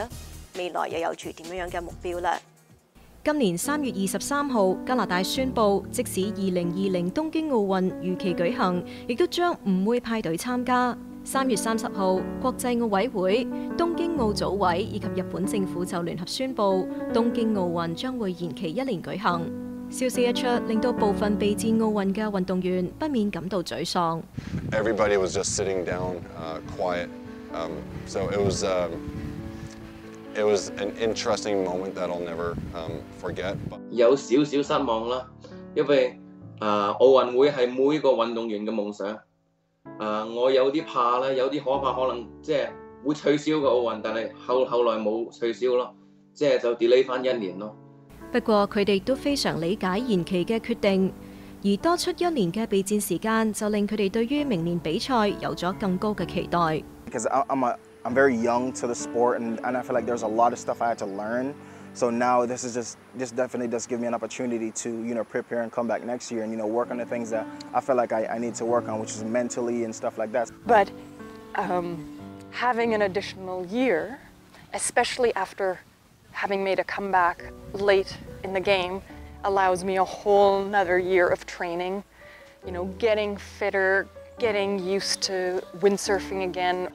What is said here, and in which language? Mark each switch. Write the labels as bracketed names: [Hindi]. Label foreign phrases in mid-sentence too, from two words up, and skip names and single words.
[Cantonese] 未來又有住點樣嘅目標呢？今年3月23號，加拿大宣布，即使2020東京奧運如期舉行，亦都將唔會派隊參加。3月30號，國際奧委會、東京奧組委以及日本政府就聯合宣布，東京奧運將會延期1年舉行。消息一出，令到部分備戰奧運嘅運動員不免感到沮喪。 [English] Everybody was just sitting down, quiet. So it was an interesting moment that I'll never forget. [Cantonese] 有少少失望啦，因為奧運會係每一個運動員嘅夢想。我有啲怕啦，有啲可怕，可能即係會取消個奧運，但係後來冇取消咯，即係就 delay 翻1年咯。不過佢哋都非常理解延期嘅決定，而多出1年嘅備戰時間，就令佢哋對於明年比賽有咗更高嘅期待。 [English] Because I'm very young to the sport, and I feel like there's a lot of stuff I had to learn. So now this definitely does give me an opportunity to prepare and come back next year and work on the things that I feel like I need to work on, which is mentally and stuff like that. But having an additional year, especially after having made a comeback late in the game, allows me a whole another year of training, getting fitter, getting used to windsurfing again.